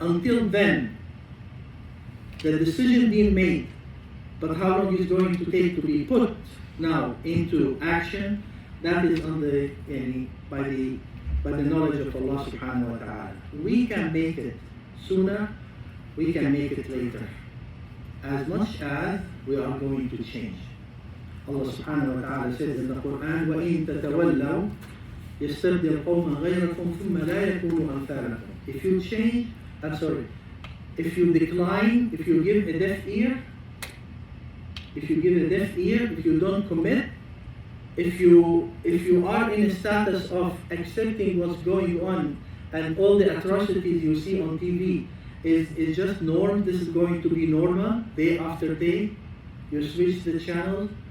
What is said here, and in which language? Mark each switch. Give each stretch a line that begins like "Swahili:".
English: Until then, the decision being made, but how long is going to take to be put now into action, that is on the by the knowledge of Allah subhanahu wa ta'ala. We can make it sooner, we can make it later, as much as we are going to change.
Arabic: Allah subhanahu wa ta'ala says in the Quran, وَإِن تَتَوَلَّوْا يَسْتَبْدِلْ قَوْمًا غَيْرَكُمْ ثُمَّ لَا يَكُونُوا أَمْثَالَكُم.
English: If you change, if you decline, if you give a deaf ear, if you don't commit, if you are in a status of accepting what's going on and all the atrocities you see on TV is just norm, this is going to be normal day after day, you switch the channel.